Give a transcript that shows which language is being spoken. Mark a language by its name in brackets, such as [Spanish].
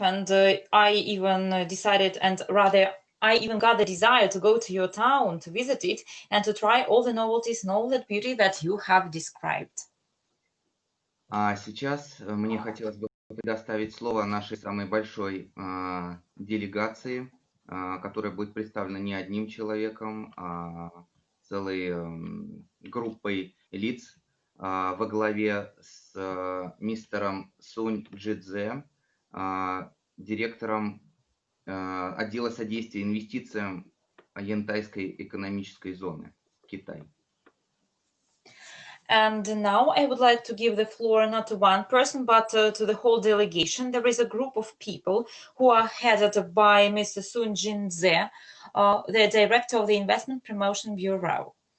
[English] And I even decided, and rather, I even got the desire to go to your town, to visit it, and to try all the novelties and all that beauty that you have described. [Russian] А сейчас мне хотелось бы предоставить слово нашей самой большой делегации, которая будет представлена не одним человеком, а целой группой лиц во главе с мистером Сунь Джидзе, директором отдела содействия инвестициям Янтайской экономической зоны, Китай. [English] And now I would like to give the floor not to one person, but to the whole delegation. There is a group of people who are headed by Mr. Sun Jin-ze, the director of the Investment Promotion Bureau.